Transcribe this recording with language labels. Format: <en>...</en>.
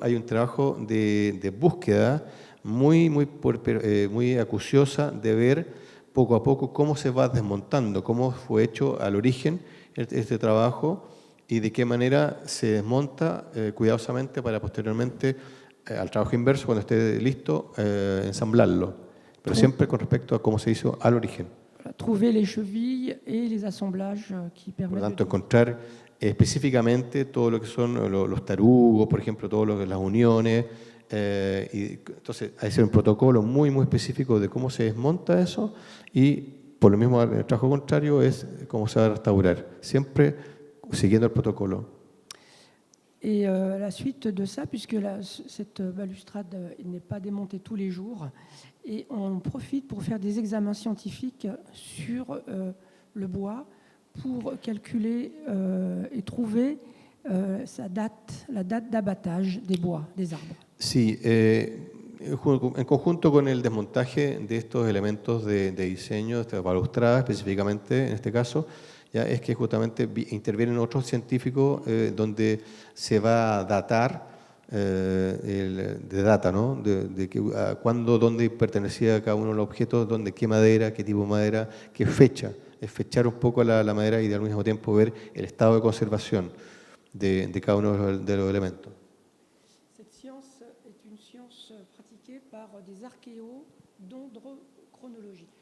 <es>Hay un trabajo de búsqueda muy acuciosa de ver poco a poco cómo se va desmontando, cómo fue hecho al origen este trabajo y de qué manera se desmonta cuidadosamente para posteriormente, al trabajo inverso, cuando esté listo, ensamblarlo. Pero siempre con respecto a cómo se hizo al origen.</es> <fr>Trouver les chevilles et les assemblages qui</fr> <es>Por lo</es> <fr>permettent</fr> <es>tanto, encontrar específicamente todo lo que son los tarugos, por ejemplo, las uniones, Y entonces hay que hacer un protocolo muy, muy específico de cómo se desmonta eso y por lo mismo el trabajo contrario es cómo se va a restaurar, siempre siguiendo el protocolo.</es> <fr>Et la suite de ça, puisque cette balustrade n'est pas démontée tous les jours, et on profite pour faire des examens scientifiques sur le bois pour calculer et trouver la date d'abattage des bois, des arbres.</fr> <es>Sí, en conjunto con el desmontaje de estos elementos de diseño, de esta balustrada específicamente en este caso, ya es que justamente intervienen otros científicos donde se va a datar, de data, ¿no? De cuándo, dónde pertenecía cada uno de los objetos, dónde, qué madera, qué tipo de madera, qué fecha. Es fechar un poco la madera y al mismo tiempo ver el estado de conservación de cada uno de los elementos.</es> <fr>Cette science est une science pratiquée par des archéos dendrochronologiques.</fr>